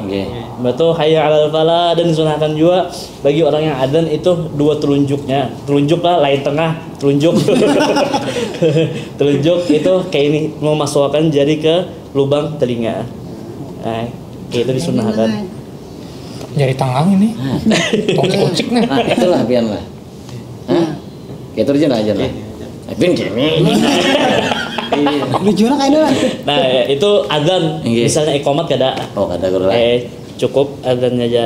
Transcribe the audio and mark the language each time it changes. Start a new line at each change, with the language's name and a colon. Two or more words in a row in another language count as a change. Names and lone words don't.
Indonesian: Betul,
Arabic: حي على الفلاح.
Indonesian: Dan disunahkan juga bagi orang yang adzan itu 2 telunjuknya.
Banjar: Telunjuk lah, lain tengah, telunjuk. Telunjuk itu kayak ini, memasukkan jari ke lubang telinga.
Indonesian: Nah, kayak itu disunahkan. Jari tangan ini. Tocik nah.
Banjar: Nah, itulah pian lah. Hah? Kayak itu aja lah.
Indonesian: Pian gini. Lucunya kayak lah.
Banjar: Nah, itu adzan. Misalnya iqamat kada. Oh, kada guru lah.
Indonesian: Cukup adzannya aja.